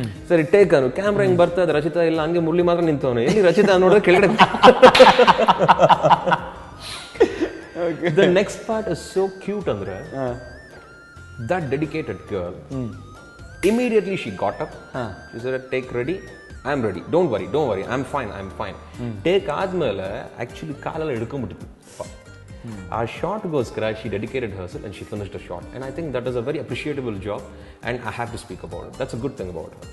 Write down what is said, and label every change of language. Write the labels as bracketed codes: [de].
[kn] ಸರಿ ಟೇಕ್ ಅನು, ಕ್ಯಾಮ್ರಾ ಹಿಂಗೆ ಬರ್ತಾ ಇದೆ, ರಚಿತಾ ಇಲ್ಲ, ಹಂಗೆ ಮುರಳಿ ಮಾತ್ರ ನಿಂತವನು, ಎಲ್ಲಿ ರಚಿತಾ ನೋಡಿದ್ರೆ ಕೆಳಗಡೆ. [en] The next part is so cute ಅಂದ್ರೆ, that dedicated girl, immediately she got up. She said, take ready, I'm ready, don't worry, I'm fine. [kn] Take ಆದ್ಮೇಲೆ ಆಕ್ಚುಲಿ ಕಾಲೆಲ್ಲ ಹಿಡ್ಕೊಂಡ್ಬಿಟ್ಟಿತ್ತು. ಆ ಶಾರ್ಟ್ಗೋಸ್ಕರ [en] she dedicated herself and she finished the shot, and I think that is a very appreciable job and I have to speak about it. That's a good thing about her.